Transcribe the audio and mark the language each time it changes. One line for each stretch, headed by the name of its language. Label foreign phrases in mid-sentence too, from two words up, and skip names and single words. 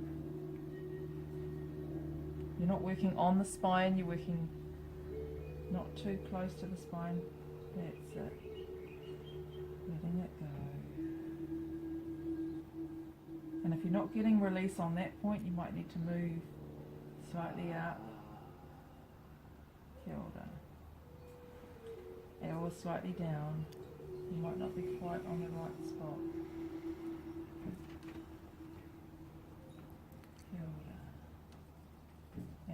English: You're not working on the spine, you're working not too close to the spine. That's it. Letting it go. And if you're not getting release on that point, you might need to move slightly up.
Māori: Kia ora.
English: Or slightly down. You might not be quite on the right spot.
Māori: Kia ora.